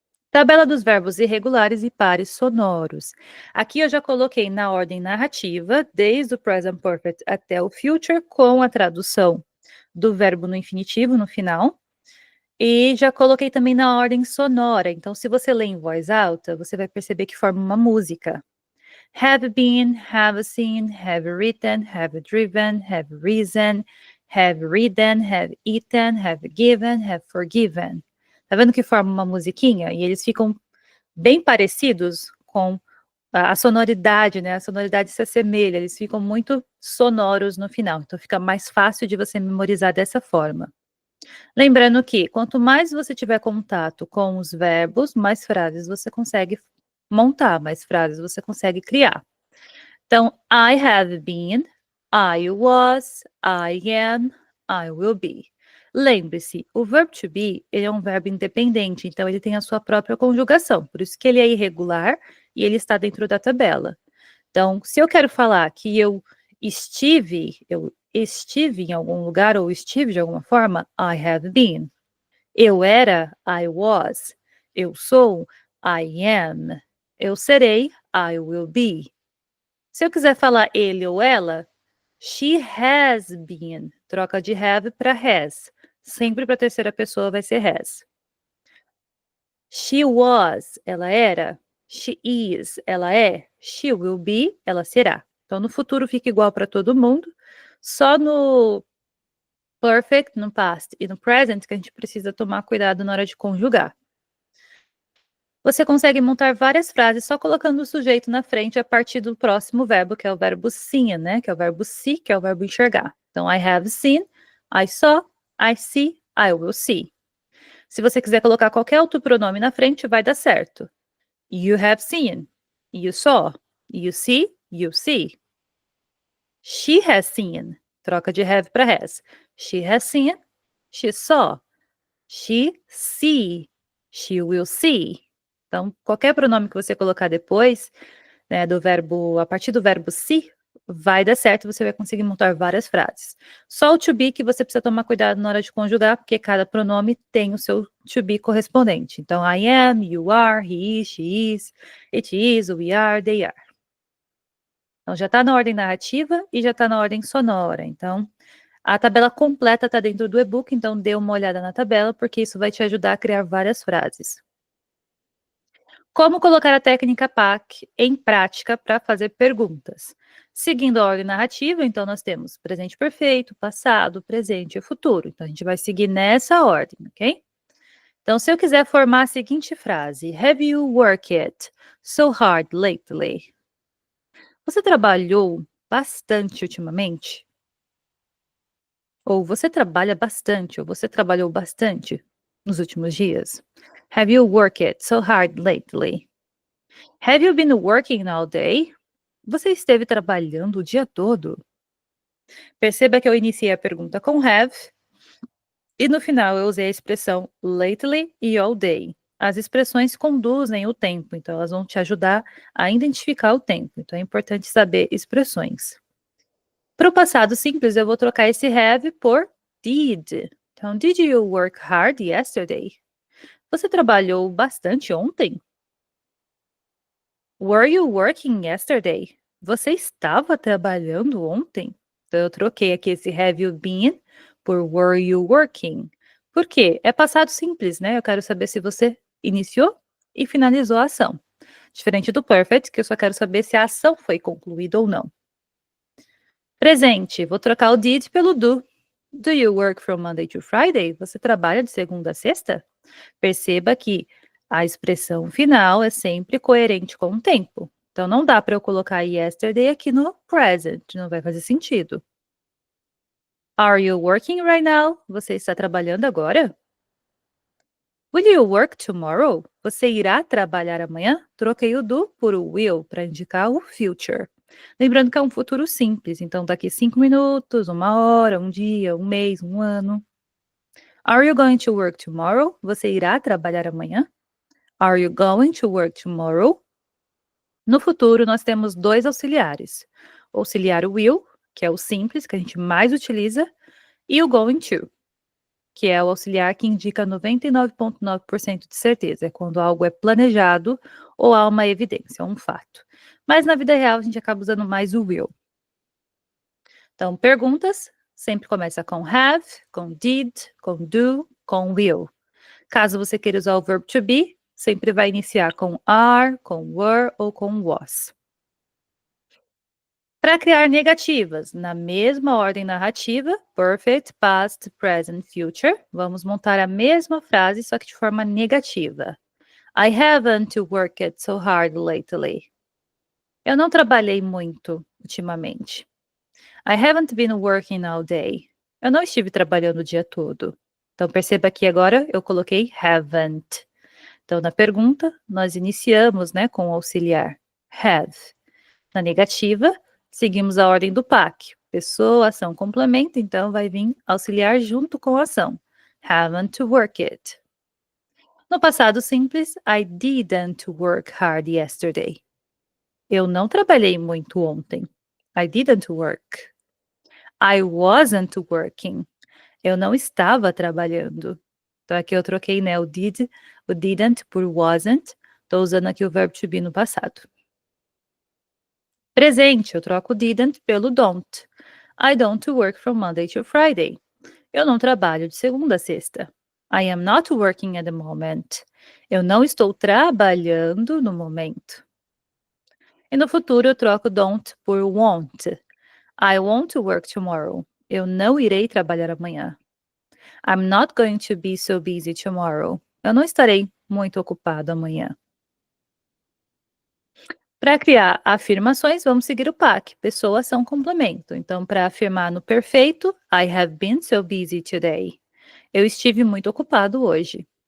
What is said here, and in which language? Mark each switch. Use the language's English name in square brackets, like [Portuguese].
[Portuguese] Tabela dos verbos irregulares e pares sonoros. Aqui eu já coloquei na ordem narrativa, desde o present perfect até o future, com a tradução do verbo no infinitivo no final. E já coloquei também na ordem sonora. Então, se você lê em voz alta, você vai perceber que forma uma música. [English] Have been, have seen, have written, have driven, have risen, have ridden, have eaten, have given, have forgiven. [Portuguese] Tá vendo que forma uma musiquinha? E eles ficam bem parecidos com a sonoridade, né? A sonoridade se assemelha, eles ficam muito sonoros no final. Então fica mais fácil de você memorizar dessa forma. Lembrando que quanto mais você tiver contato com os verbos, mais frases você consegue montar, mais frases você consegue criar. [English] Então, I have been, I was, I am, I will be. [Portuguese] Lembre-se, o verbo to be, ele é um verbo independente, então ele tem a sua própria conjugação, por isso que ele é irregular e ele está dentro da tabela. Então, se eu quero falar que eu estive em algum lugar ou estive de alguma forma, [English] I have been. [Portuguese] Eu era, [English] I was. [Portuguese] Eu sou, [English] I am. [Portuguese] Eu serei, [English] I will be. [Portuguese] Se eu quiser falar ele ou ela, [English] she has been. [Portuguese] Troca de have para has. Sempre para a terceira pessoa vai ser has. [English] She was, [Portuguese] ela era. [English] She is, [Portuguese] ela é. [English] She will be, [Portuguese] ela será. Então, no futuro fica igual para todo mundo. Só no perfect, no past e no present que a gente precisa tomar cuidado na hora de conjugar. Você consegue montar várias frases só colocando o sujeito na frente a partir do próximo verbo, que é o verbo seen, né? Que é o verbo see, que é o verbo enxergar. [English] Então, I have seen, I saw, I see, I will see. [Portuguese] Se você quiser colocar qualquer outro pronome na frente, vai dar certo. [English] You have seen, you saw, you see, you see. She has seen, [Portuguese] troca de have para has. [English] She has seen, she saw, she see, she will see. [Portuguese] Então, qualquer pronome que você colocar depois, né, do verbo, a partir do verbo see, vai dar certo, você vai conseguir montar várias frases. Só o to be que você precisa tomar cuidado na hora de conjugar, porque cada pronome tem o seu to be correspondente. [English] Então, I am, you are, he is, she is, it is, we are, they are. [Portuguese] Então, já está na ordem narrativa e já está na ordem sonora. Então, a tabela completa está dentro do e-book, então dê uma olhada na tabela, porque isso vai te ajudar a criar várias frases. Como colocar a técnica PAC em prática para fazer perguntas? Seguindo a ordem narrativa, então nós temos presente perfeito, passado, presente e futuro. Então a gente vai seguir nessa ordem, ok? Então, se eu quiser formar a seguinte frase: [English] Have you worked so hard lately? [Portuguese] Você trabalhou bastante ultimamente? Ou você trabalha bastante, ou você trabalhou bastante nos últimos dias? [English] Have you worked so hard lately? Have you been working all day? [Portuguese] Você esteve trabalhando o dia todo? Perceba que eu iniciei a pergunta com have e no final eu usei a expressão lately e all day. As expressões conduzem o tempo, então elas vão te ajudar a identificar o tempo. Então é importante saber expressões. Para o passado simples, eu vou trocar esse have por did. [English] Então, did you work hard yesterday? [Portuguese] Você trabalhou bastante ontem? [English] Were you working yesterday? [Portuguese] Você estava trabalhando ontem? Então, eu troquei aqui esse [English] have you been [Portuguese] por [English] were you working. [Portuguese] Por quê? É passado simples, né? Eu quero saber se você iniciou e finalizou a ação. Diferente do perfect, que eu só quero saber se a ação foi concluída ou não. Presente, vou trocar o did pelo do. [English] Do you work from Monday to Friday? [Portuguese] Você trabalha de segunda a sexta? Perceba que a expressão final é sempre coerente com o tempo. Então, não dá para eu colocar yesterday aqui no present, não vai fazer sentido. [English] Are you working right now? [Portuguese] Você está trabalhando agora? [English] Will you work tomorrow? [Portuguese] Você irá trabalhar amanhã? Troquei o do por o will para indicar o future. Lembrando que é um futuro simples, então daqui 5 minutos, 1 hora, 1 dia, 1 mês, 1 ano. [English] Are you going to work tomorrow? [Portuguese] Você irá trabalhar amanhã? [English] Are you going to work tomorrow? [Portuguese] No futuro, nós temos dois auxiliares. O auxiliar will, que é o simples, que a gente mais utiliza, e o going to, que é o auxiliar que indica 99,9% de certeza. É quando algo é planejado ou há uma evidência, um fato. Mas na vida real a gente acaba usando mais o will. Então, perguntas sempre começa com have, com did, com do, com will. Caso você queira usar o verbo to be, sempre vai iniciar com are, com were ou com was. Para criar negativas, na mesma ordem narrativa, perfect, past, present, future, vamos montar a mesma frase, só que de forma negativa. [English] I haven't worked so hard lately. [Portuguese] Eu não trabalhei muito ultimamente. [English] I haven't been working all day. [Portuguese] Eu não estive trabalhando o dia todo. Então, perceba que agora eu coloquei haven't. Então, na pergunta, nós iniciamos, né, com o auxiliar have. Na negativa, seguimos a ordem do PAC. Pessoa, ação, complemento, então vai vir auxiliar junto com a ação. [English] Haven't worked it. [Portuguese] No passado simples, [English] I didn't work hard yesterday. [Portuguese] Eu não trabalhei muito ontem. [English] I didn't work. I wasn't working. [Portuguese] Eu não estava trabalhando. Então aqui eu troquei, né, o didn't por wasn't. Estou usando aqui o verbo to be no passado. Presente, eu troco didn't pelo don't. [English] I don't work from Monday to Friday. [Portuguese] Eu não trabalho de segunda a sexta. [English] I am not working at the moment. [Portuguese] Eu não estou trabalhando no momento. E no futuro eu troco don't por won't. [English] I won't work tomorrow. [Portuguese] Eu não irei trabalhar amanhã. [English] I'm not going to be so busy tomorrow. [Portuguese] Eu não estarei muito ocupado amanhã. Para criar afirmações, vamos seguir o PAC, pessoa, ação, complemento. Então, para afirmar no perfeito, [English] I have been so busy today. [Portuguese] Eu estive muito ocupado hoje.